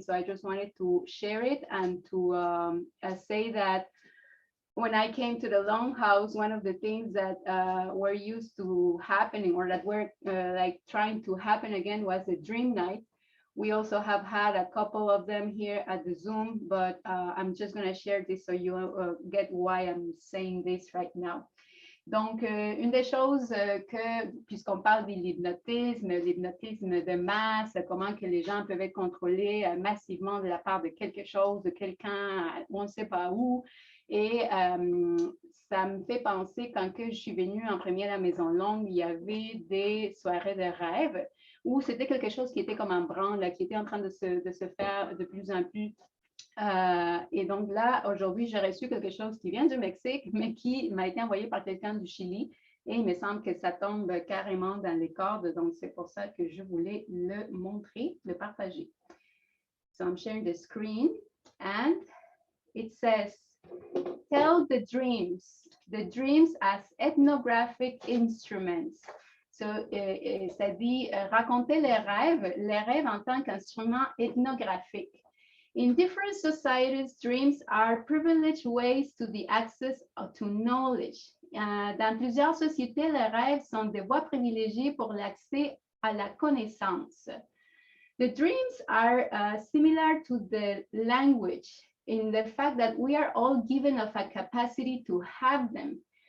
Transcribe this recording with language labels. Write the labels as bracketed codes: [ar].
[en] So I just wanted to share it and to say that when I came to the Longhouse, one of the things that were used to happening or that were like trying to happen again was a dream night. We also have had a couple of them here at the Zoom, but I'm just going to share this so you get why I'm saying this right now. [fr] Donc, une des choses que, puisqu'on parle de l'hypnotisme de masse, comment que les gens peuvent être contrôlés massivement de la part de quelque chose, de quelqu'un, on ne sait pas où. Et ça me fait penser, quand que je suis venue en premier à la Maison Longue, il y avait des soirées de rêve où c'était quelque chose qui était comme en branle, qui était en train de se faire de plus en plus. Et donc là, aujourd'hui, j'ai reçu quelque chose qui vient du Mexique, mais qui m'a été envoyé par quelqu'un du Chili. Et il me semble que ça tombe carrément dans les cordes. Donc, c'est pour ça que je voulais le montrer, le partager. [en] So I'm sharing the screen. And it says, tell the dreams as ethnographic instruments. [fr] So, ça dit raconter les rêves en tant qu'instrument ethnographique. [en] In different societies, dreams are privileged ways to the access to knowledge. [fr] Dans plusieurs sociétés, les rêves sont des voies privilégiées pour l'accès à la connaissance. [en] The dreams are similar to the language in the fact that we are all given of a capacity to have them.